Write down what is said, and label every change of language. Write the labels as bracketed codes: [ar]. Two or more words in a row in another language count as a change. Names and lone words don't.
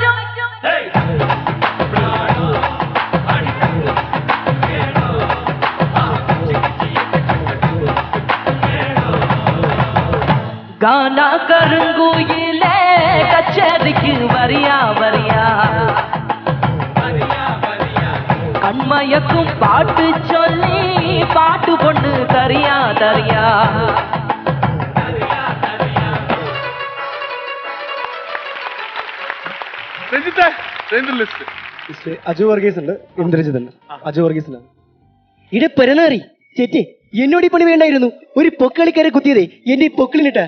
[ta] கானா கருங்கோயில கச்சேரிக்கு வரியா வரியா கண்மயக்கும் பாட்டு சொல்லி பாட்டு பொண்ணு தரியா தரியா. [ml] അജു വർഗീസ് ഉണ്ട്, ഇന്ദ്രജിത്ത് ഉണ്ട്. അജു വർഗീസ് ഉണ്ട്. ഇടെ പെരനാറി ചേച്ചി, എന്നോട് ഈ പണി വേണ്ടായിരുന്നു. ഒരു പൊക്കളിക്കാരെ കുത്തിയതേ എന്റെ പൊക്കിളിനിട്ടാ.